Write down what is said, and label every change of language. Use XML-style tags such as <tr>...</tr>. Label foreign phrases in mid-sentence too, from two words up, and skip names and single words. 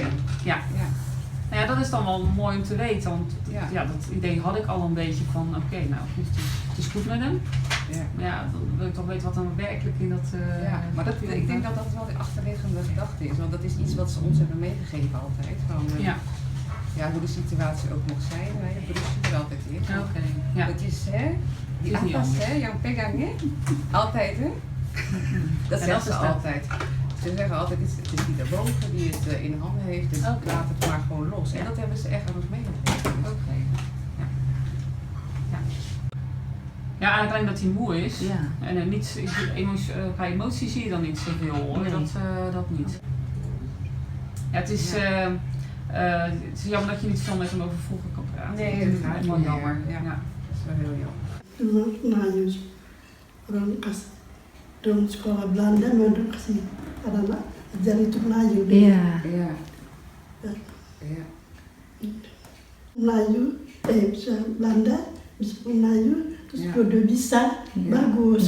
<nl>Nou ja, dat is dan wel mooi om te weten, want dat idee had ik al een beetje van, nou goed, het is goed met hem. Maar dan wil ik toch weten wat dan werkelijk in dat... maar ik denk dat dat wel de achterliggende gedachte is, want dat is iets wat ze ons hebben meegegeven altijd. Van, hoe de situatie ook mag zijn, wij berusten er altijd in. Het is,</nl> <abs>die atas, yang pegang,</abs> <nl>altijd, hè? Dat zeggen ze altijd. Ze zeggen altijd, het is die daarboven die het in handen heeft, dus laat het maar gewoon los. En dat hebben ze echt aan ons meegegeven. Ja, eigenlijk alleen dat hij moe is. En niet, qua emotie zie je dan niet zoveel hoor, dat niet. Ja, het is jammer dat je niet veel met hem over vroeger kan praten. Nee, dat gaat wel jammer. Ja, dat is wel heel jammer.</nl> <abs>Nah, orang kas dong sekolah Belanda manduk kasih anak ajar itu Melayu. Melayu, bisa Belanda, bisa Melayu, terus udah bisa, bagus.</abs>